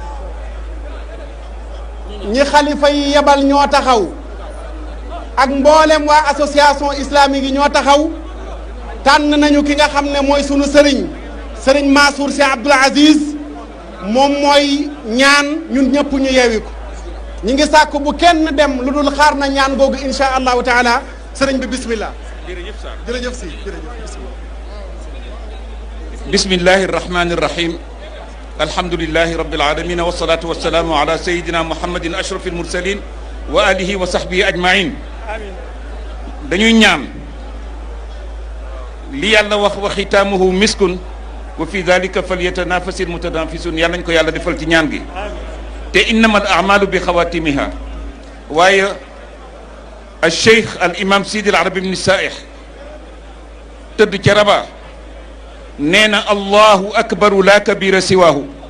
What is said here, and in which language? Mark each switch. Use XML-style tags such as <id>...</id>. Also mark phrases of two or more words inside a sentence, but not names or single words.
<wo>ñi xalifa yi yebal ñoo taxaw ak mboolem waa</wo> <fr>association islamique</fr> <wo>yi ñoo taxaw tànn nañu ki nga xam ne mooy sunu sëriñ sëriñ Mansour Sy Abdoul Aziz moom mooy ñaan ñun ñëpp ñu yeewi ko ñi ngi sàkk bu kenn dem lu dul xaar na ñaan googu</wo> <ar>إن شاء الله تعالى</ar> <wo>sëriñ bi bismillah. jërëjëf si jërëjëf.</wo> <ar>بسم الله الرحمن الرحيم الحمد لله رب العالمين والصلاة والسلام على سيدنا محمد أشرف المرسلين وعلى آله وصحبه أجمعين</ar> <wo>dañuy ñaan li yàlla wax</wo> <ar>وختامه مسك وفي ذلك فليتنافس المتنافسون</ar> <wo>yàlla nañ ko yàlla defal ci ñaan gi te</wo> <ar>إنما الأعمال بخواتيمها</ar> <wo>waaye al cheikh al imam Sidi al Arabi ibn Saih tëdd ca Rabat nee na</wo> <ar>الله أكبر لا كبير سواه</ar>